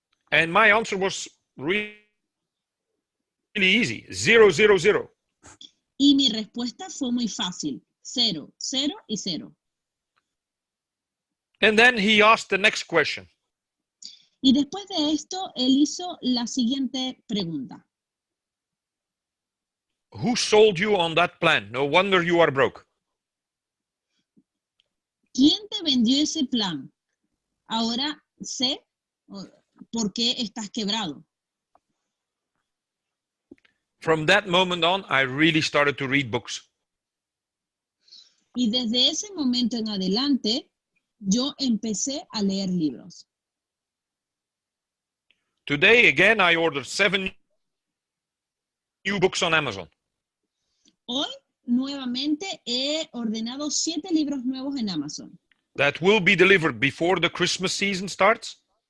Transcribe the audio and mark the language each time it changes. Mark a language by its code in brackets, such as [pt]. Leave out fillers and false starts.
[en] And my answer was really easy. 0, 0, 0. [es] Y mi respuesta fue muy fácil. 0, 0 y 0. [en] And then he asked the next question. [es] Y después de esto, él hizo la siguiente pregunta. [en] Who sold you on that plan? No wonder you are broke. [es] ¿Quién te vendió ese plan? Ahora sé por qué estás quebrado. [en] From that moment on, I really started to read books. [es] Y desde ese momento en adelante, yo empecé a leer libros. [en] Today, again, I ordered 7 new books on Amazon. [es] Hoy, nuevamente, he ordenado 7 libros nuevos en Amazon. [en] That will be delivered before the Christmas season starts.